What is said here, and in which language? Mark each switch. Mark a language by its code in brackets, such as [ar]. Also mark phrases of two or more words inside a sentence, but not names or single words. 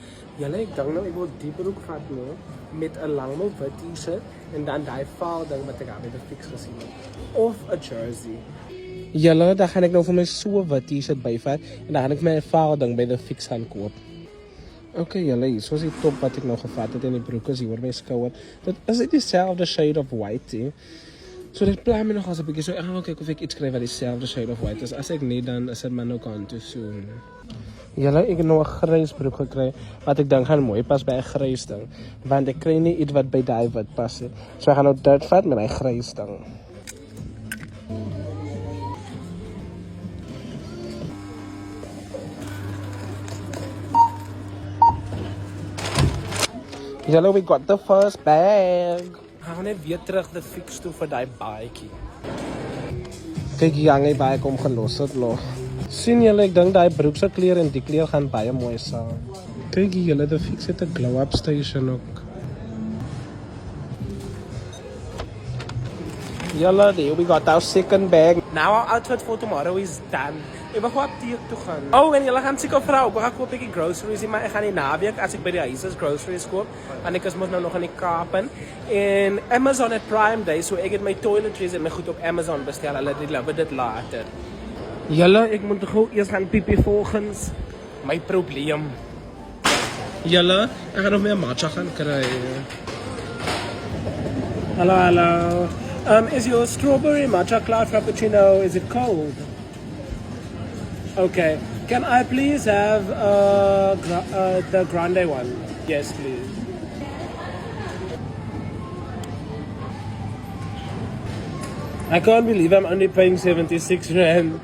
[af] Julle, ek dink nou ek wil die broek vat nou, met 'n langmouw wit t-shirt, en dan die vaal ding wat ek al by die fix gesien het. Of 'n jersey. Julle, dan gaan ek nou vir my so wit t-shirt byvat en dan gaan ek my vouwding by de Fix gaan koop. Okay, julle, hier is die top wat ek nou gevat het en die broek is hier oor my skouer. Dit is dit dieselfde [en] shade of white, [af] he. So dit pla my nog as 'n bietjie, so ek gaan kyk of ek iets kry wat dieselfde [en] shade of white [af] is. As ek nie, dan is dit maar nou kan toe soon. Julle, ek het nou 'n grys broek gekry wat ek dink gaan mooi pas by 'n grys ding, want ek kry nie iets wat by daai wit pas nie. So ek gaan nou dit vat met my grys ding. Julle, [en] we got the first bag. [af] Gaan net weer terug de Fix toe vir die baadjie. Kyk, die hangie baie kom gelos het nog. Sien julle, ek dink die broekse kleur en die kleur gaan baie mooi saam. Kyk julle, de Fix het 'n [en] glow-up station [af] ook. Julle, [en] there we got our second bag. Now our outfit for tomorrow is done. [af] Ek wil gewoon apteek toe gaan. Oh, en julle gaan seker vra, ek gaan koop ek die groceries, maar ek gaan die naweek as ek by die huis is groceries koop, want ek is mos nou nog in die Kaap in. En Amazon het Prime Day, so ek het my toiletries en my goed op Amazon bestel. Hulle deliver dit later. Julle, ek moet gou eers gaan piepie volgens my probleem. Julle, ek gaan nog meer matcha gaan kry. Hallo, hallo. [en] Is your strawberry matcha cloud frappuccino, is it cold? Okay. Can I please have the grande one? Yes, please. I can't believe I'm only paying 76 rand.